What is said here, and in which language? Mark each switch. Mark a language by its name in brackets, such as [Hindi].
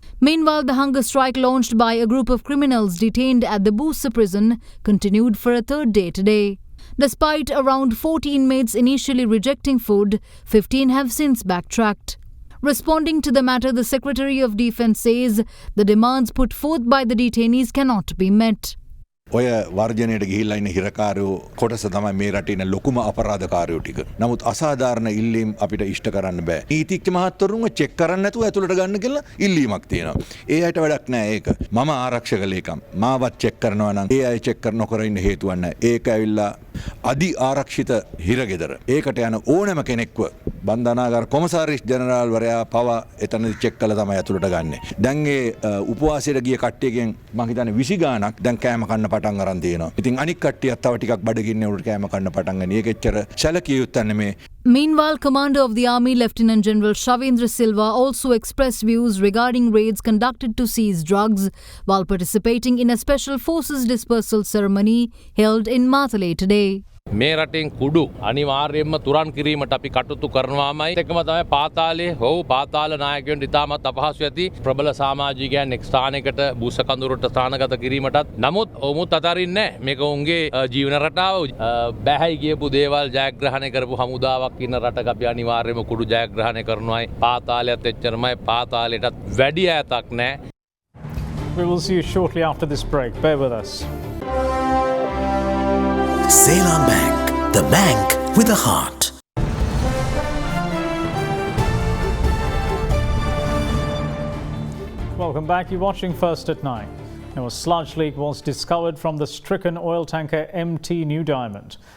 [English] Meanwhile, the hunger strike launched by a group of criminals detained at the Boosa prison continued for a 3rd day today. Despite around 40 inmates initially rejecting food, 15 have since backtracked. Responding to the matter, the Secretary of Defence says the demands put forth by the detainees cannot be met. [Sinhala] ඔය වර්ජනයට ගිහිල්ලා ඉන්න හිරකාරයෝ කොටස තමයි මේ රටේ ඉන්න ලොකුම අපරාධකාරයෝ ටික. නමුත් අසාධාරණ ඉල්ලීම් අපිට ඉෂ්ට කරන්න බෑ. නීතිඥ මහත්වරුන්ව චෙක් කරන්න නැතුව ඇතුළට ගන්න කියලා ඉල්ලීමක් තියෙනවා. ඒ අයට වැඩක් නෑ ඒක. මම ආරක්ෂක ලේකම්. මාවත් චෙක් කරනවා නම් ඒ අය චෙක් නොකර ඉන්න හේතුවක් නෑ. ඒක ඇවිල්ලා අදි ආරක්ෂිත හිරගෙදර. ඒකට යන ඕනෑම කෙනෙක්ව බන්ධනාගාර කොමසාරිස් ජෙනරාල් වරයා පවා එතනදි චෙක් කළා තමයි ඇතුළට ගන්නෙ. දැන් ඒ උපවාසයට ගිය කට්ටියගෙන් මම හිතන්නේ 20 ගාණක් දැන් කෑම කන්න පටන් අරන් තියෙනවා. ඉතින් අනික් කට්ටියත් තව ටිකක් බඩගින්නේ උඩට කෑම කන්න පටන් ගන්න. ඒකෙච්චර සැලකිය යුත්තක් නෙමේ. [English] Meanwhile, Commander of the Army Lieutenant General Shavendra Silva also expressed views regarding raids conducted to seize drugs while participating in a special forces dispersal ceremony held in Matale today. [Sinhala] මේ රටෙන් කුඩු අනිවාර්යයෙන්ම තුරන් කිරීමට අපි කටයුතු කරනවාමයි. ඒකම තමයි පාතාලයේ හොව් පාතාල නායකයන් ඉතාමත් අපහසු ඇති ප්‍රබල සමාජිකයන් එක් ස්ථානයකට බුස කඳුරට ස්ථානගත කිරීමටත්. නමුත් ඔවුමුත් අතරින්නේ නැහැ. මේක උන්ගේ ජීවන රටාව බැහැයි කියපු දේවල් ජයග්‍රහණය කරපු හමුදාවක් ඉන්න රටක අපි අනිවාර්යයෙන්ම කුඩු ජයග්‍රහණය කරනවායි. පාතාලයත් එච්චරමයි පාතාලයටත් වැඩි ඈතක් නැහැ. [English] We will see you shortly after this break. Bear with us. Ceylon Bank, the bank with a heart. Welcome back. You're watching First at 9. Now, a sludge leak was discovered from the stricken oil tanker MT New Diamond.